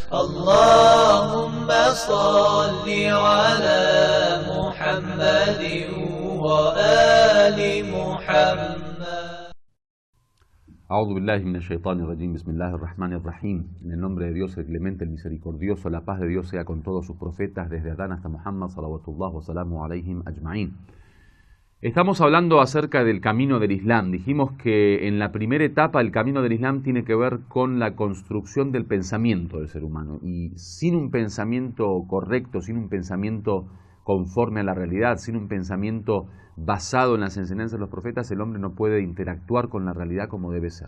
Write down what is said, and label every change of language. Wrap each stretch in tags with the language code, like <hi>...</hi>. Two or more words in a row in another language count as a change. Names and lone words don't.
<ar>اللهم صل على محمد وآل محمد. أعوذ بالله من الشيطان الرجيم. بسم الله الرحمن الرحيم.</ar> <es>En el nombre de Dios, el clemente, el misericordioso, la paz de Dios sea con todos sus profetas, desde Adán hasta Muhammad,</es> <ar>صلوات الله وسلامه عليهم أجمعين.</ar> <es>Estamos hablando acerca del camino del Islam. Dijimos que en la primera etapa el camino del Islam tiene que ver con la construcción del pensamiento del ser humano. Y sin un pensamiento correcto, sin un pensamiento conforme a la realidad, sin un pensamiento basado en las enseñanzas de los profetas, el hombre no puede interactuar con la realidad como debe ser.</es>